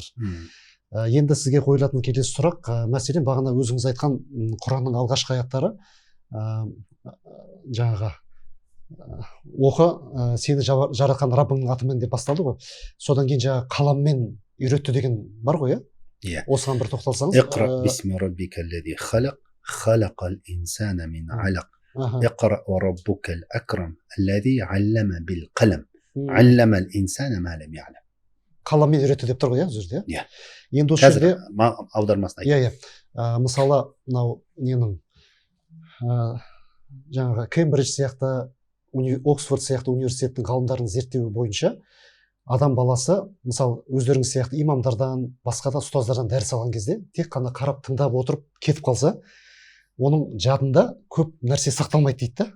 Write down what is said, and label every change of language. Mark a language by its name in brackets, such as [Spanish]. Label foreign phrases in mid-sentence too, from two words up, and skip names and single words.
[Kazakh] Енді сізге қойылатын келесі сұрақ, мәселен бағана өзіңіз айтқан Құранның алғашқы аяттары, жаңағы оқы, сені жаратқан Раббыңның атымен деп басталды ғой. Содан кейін жаңағы қаламмен үйретті деген бар ғой, иә? Осыған бір тоқталсаңыз. [Arabic] اقرأ باسم ربك الذي خلق خلق الإنسان من علق. اقرأ وربك الأكرم الذي علم بالقلم. علم الإنسان ما لم يعلم. [Kazakh] Қаламмен үйретті деп тұр ғой, осы жерде. Иә. Енді осы жерде аудармасын айтайын. Иә. Мысалы, мынау ненің жаңағы Кембридж сияқты, Оксфорд сияқты университеттің ғалымдарының зерттеуі бойынша адам баласы, мысалы, өздеріңіз сияқты имамдардан, басқа да ұстаздардан дәріс алған кезде тек қана қарап тыңдап отырып кетіп қалса, оның жадында көп нәрсе сақталмайды дейді да.